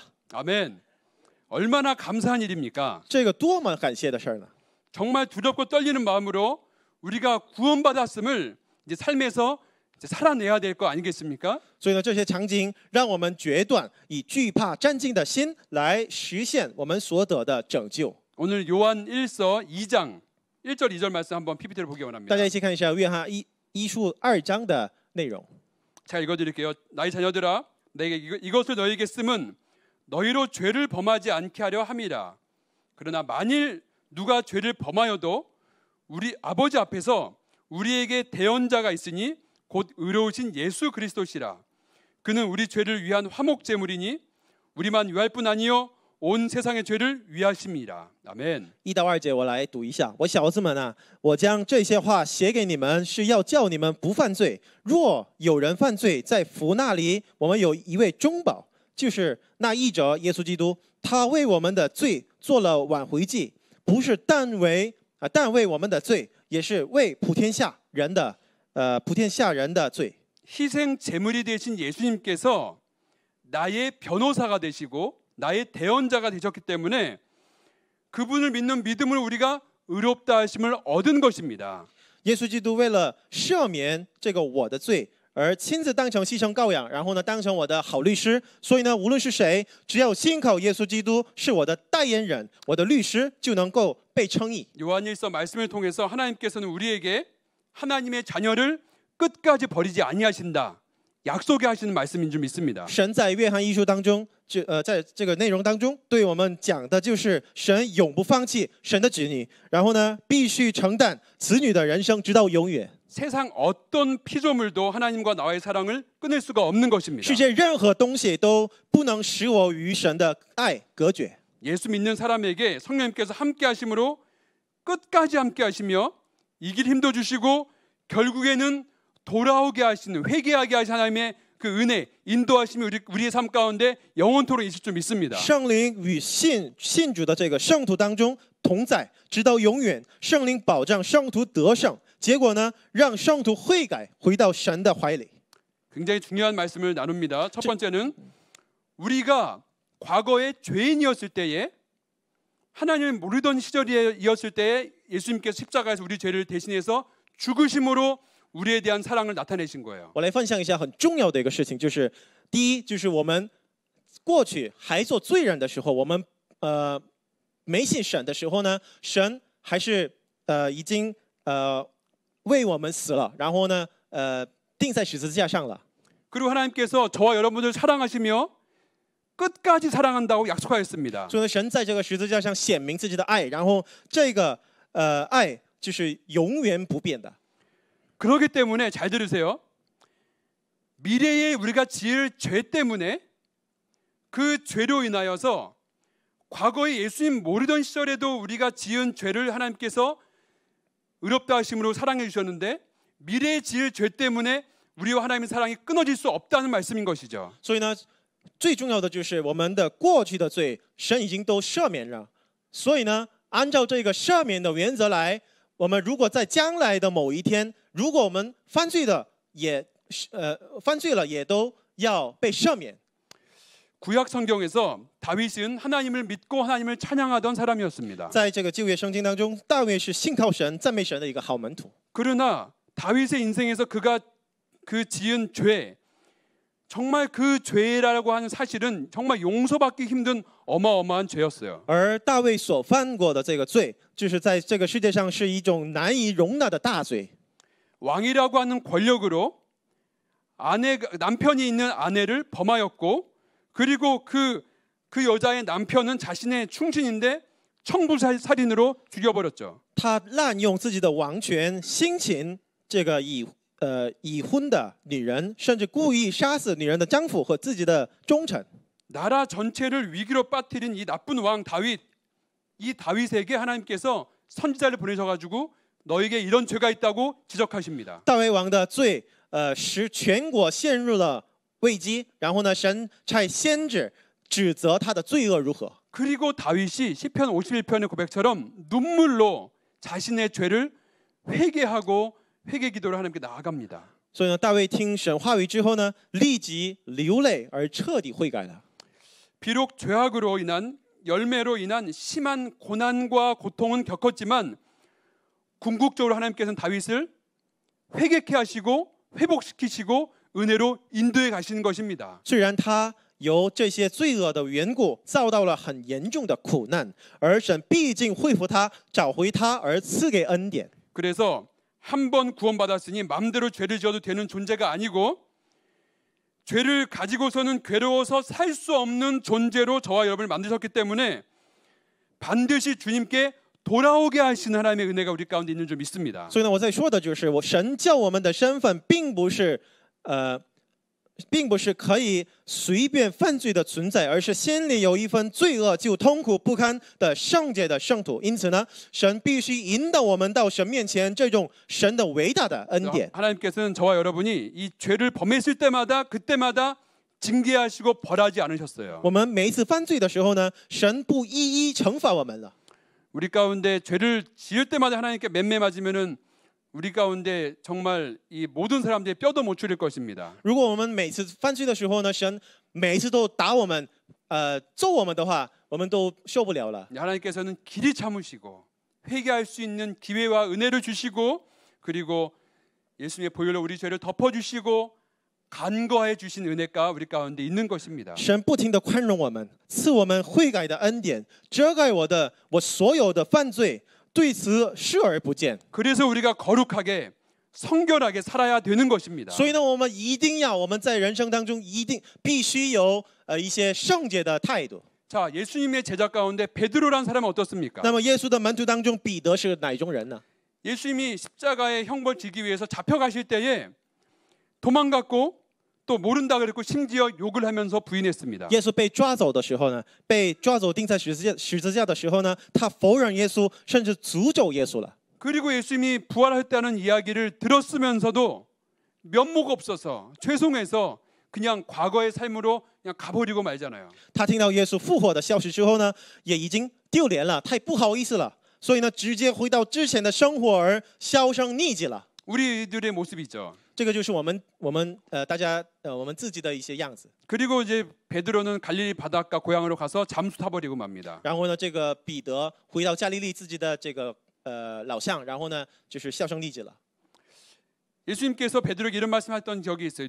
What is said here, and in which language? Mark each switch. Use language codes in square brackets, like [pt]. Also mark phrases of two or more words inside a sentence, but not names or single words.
[ko] 아멘. 얼마나 감사한 일입니까? [zh] 这个多么感谢的事儿呢！ [ko] 정말 두렵고 떨리는 마음으로 우리가 구원받았음을 이제 삶에서 이제 살아내야 될 거 아니겠습니까? [zh] 所以呢，这些场景让我们决断以惧怕战兢的心来实现我们所得的拯救。 [ko] 오늘 요한 1서 2장 1절 2절 말씀 한번 PPT를 보기 원합니다. [zh] 大家一起看一下约翰一书2章的内容。 [ko] 제가 읽어드릴게요. 나의 자녀들아, 내게 이것을 너희에게 쓰면 너희로 죄를 범하지 않게 하려 함이라. 그러나 만일 누가 죄를 범하여도 우리 아버지 앞에서 우리에게 대언자가 있으니 곧 의로우신 예수 그리스도시라. 그는 우리 죄를 위한 화목 제물이니 우리만 위할 뿐 아니요 온 세상의 죄를 위하심이라. 아멘. [zh] 1 到2节我来读一下。我小子们啊，我将这些话写给你们，是要叫你们不犯罪。若有人犯罪，在父那里我们有一位中保，就是那义者耶稣基督。他为我们的罪做了挽回祭，不是但为我们的罪，也是为普天下人的罪。 [ko] 희생 제물이 되신 예수님께서 나의 변호사가 되시고 나의 대언자가 되셨기 때문에 그분을 믿는 믿음을 우리가 의롭다 하심을 얻은 것입니다. [zh] 耶稣基督为了赦免这个我的罪， 而亲自当成牺牲羔羊，然后呢，当成我的好律师。所以呢，无论是谁，只要信靠耶稣基督是我的代言人，我的律师，就能够被称义。 [ko] 요한일서 말씀을 통해서 하나님께서는 우리에게 하나님의 자녀를 끝까지 버리지 아니하신다. 약속이 하시는 말씀인 줄 믿습니다. [zh] 神在约翰一书当中，在这个内容当中，对我们讲的就是神永不放弃神的子女，然后呢，必须承担子女的人生直到永远。 [ko] 세상 어떤 피조물도 하나님과 나와의 사랑을 끊을 수가 없는 것입니다. [zh] 世界任何东西都不能使我与神的爱隔绝。 [ko] 예수 믿는 사람에게 성령님께서 함께 하심으로 끝까지 함께 하시며 이길 힘도 주시고 결국에는 돌아오게 하시는 회개하게 하신 하나님의 그 은혜 인도하심이 우리의 삶 가운데 영원토록 있을 줄 믿습니다. [zh] 圣灵与信主的这个圣徒当中同在，直到永远。圣灵保障圣徒得胜，结果呢，让圣徒悔改，回到神的怀里。 [ko] 굉장히 중요한 말씀을 나눕니다. 첫 번째는 우리가 과거에 죄인이었을 때에 하나님을 모르던 시절이었을 때에 예수님께서 십자가에서 우리 죄를 대신해서 죽으심으로 우리에 대한 사랑을 나타내신 거예요. [zh] 我来分享一下很重要的一个事情，就是第一，就是我们过去还做罪人的时候，我们没信神的时候呢，神还是已经为我们死了，然后呢钉在十字架上了。 [ko] 그리고 하나님께서 저와 여러분을 사랑하시며 끝까지 사랑한다고 약속하였습니다. [zh] 所以呢，神在这个十字架上显明自己的爱，然后这个爱就是永远不变的。 [ko] 그렇기 때문에 잘 들으세요. 미래에 우리가 지을 죄 때문에 그 죄로 인하여서 과거에 예수님 모르던 시절에도 우리가 지은 죄를 하나님께서 의롭다 하심으로 사랑해 주셨는데 미래에 지을 죄 때문에 우리와 하나님의 사랑이 끊어질 수 없다는 말씀인 것이죠. [zh] 所以呢，最重要的就是我们的过去的罪，神已经都赦免了。所以呢，按照这个赦免的原则来，我们如果在将来的某一天，如果我们犯罪了，也都要被赦免。 [ko] 구약 성경에서 다윗은 하나님을 믿고 하나님을 찬양하던 사람이었습니다. [zh] 在这个旧约圣经当中，大卫是信靠神、赞美神的一个好门徒。 [ko] 그러나 다윗의 인생에서 그가 그 지은 죄, 정말 그 죄라고 하는 사실은 정말 용서받기 힘든 어마어마한 죄였어요. [zh] 而大卫所犯过的这个罪，就是在这个世界上是一种难以容纳的大罪。 [ko] 왕이라고 하는 권력으로 남편이 있는 아내를 범하였고 그리고 그 여자의 남편은 자신의 충신인데 청부살인으로 죽여버렸죠. [zh] 他滥用自己的王权，兴侵这个已婚的女人，甚至故意杀死女人的丈夫和自己的忠臣。 [ko] 나라 전체를 위기로 빠뜨린 이 나쁜 왕 다윗, 이 다윗에게 하나님께서 선지자를 보내셔가지고 너에게 이런 죄가 있다고 지적하십니다. [zh] 大卫王的罪，使全国陷入了危机。然后呢，神差先知指责他的罪恶如何。 [ko] 그리고 다윗이 시편 51편의 고백처럼 눈물로 자신의 죄를 회개하고 회개 기도를 하나님께 나아갑니다. [zh] 所以呢，大卫听神话语之后呢，立即流泪而彻底悔改了。 [ko] 비록 죄악으로 인한 열매로 인한 심한 고난과 고통은 겪었지만 궁극적으로 하나님께서는 다윗을 회개케 하시고 회복시키시고 은혜로 인도해 가시는 것입니다. [zh] 虽然他由这些罪恶的缘故遭到了很严重的苦难，而神毕竟恢复他，找回他，而赐给恩典。 [ko] 그래서 한 번 구원받았으니 마음대로 죄를 지어도 되는 존재가 아니고 죄를 가지고서는 괴로워서 살 수 없는 존재로 저와 여러분을 만드셨기 때문에 반드시 주님께 돌아오게 하시는 하나님의 은혜가 우리 가운데 있는 줄 믿습니다. [zh] 所以呢，我在说的就是，神叫我们的身份，并不是可以随便犯罪的存在，而是心里有一份罪恶就痛苦不堪的圣洁的圣徒。因此呢，神必须引导我们到神面前，这种神的伟大的恩典。 [ko] 하나님께서는 저와 여러분이 이 죄를 범했을 때마다 그때마다 징계하시고 벌하지 않으셨어요. [zh] 我们每一次犯罪的时候呢，神不一一惩罚我们了。 [ko] 우리 가운데 죄를 지을 때마다 하나님께 맴매 맞으면은 우리 가운데 정말 이 모든 사람들의 뼈도 못 추릴 것입니다. [zh] 如果我们每次犯罪的时候呢，神每一次都打我们，揍我们的话，我们都受不了了。 [ko] 하나님께서는 길이 참으시고 회개할 수 있는 기회와 은혜를 주시고 그리고 예수님의 보혈로 우리 죄를 덮어주시고 간과해 주신 은혜가 우리 가운데 있는 것입니다. [zh] 神不停的宽容我们，赐我们悔改的恩典，遮盖我所有的犯罪，对此视而不见。 [ko] 그래서 우리가 거룩하게 성결하게 살아야 되는 것입니다. [zh] 所以呢，我们在人生当中必须有一些圣洁的态度。 [ko] 자, 예수님의 제자 가운데 베드로란 사람은 어떻습니까? [zh] 那么耶稣的门徒当中，彼得是哪种人呢？ [ko] 예수님이 십자가의 형벌 지기 위해서 잡혀가실 때에 도망갔고 또 모른다 그랬고 심지어 욕을 하면서 부인했습니다. [zh] 耶稣被抓走的时候呢，被抓走钉在十字架的时候呢，他否认耶稣，甚至诅咒耶稣了。 [ko] 그리고 예수님이 부활했다는 이야기를 들었으면서도 면목 없어서 죄송해서 그냥 과거의 삶으로 그냥 가버리고 말잖아요. [zh] 他听到耶稣复活的消息之后呢，也已经丢脸了，太不好意思了，所以呢，直接回到之前的生活而销声匿迹了。 [ko] 우리들의 모습이죠. [zh] 这个就是我们大家我们自己的一些样子。 [ko] 그리고 이제 베드로는 갈릴리 바닷가 고향으로 가서 잠수 타버리고 맙니다. [zh] 然后呢，这个彼得回到加利利自己的这个老乡，然后呢，就是销声匿迹了。 [ko] 예수님께서 베드로에게 이런 말씀하셨던 적이 있어요.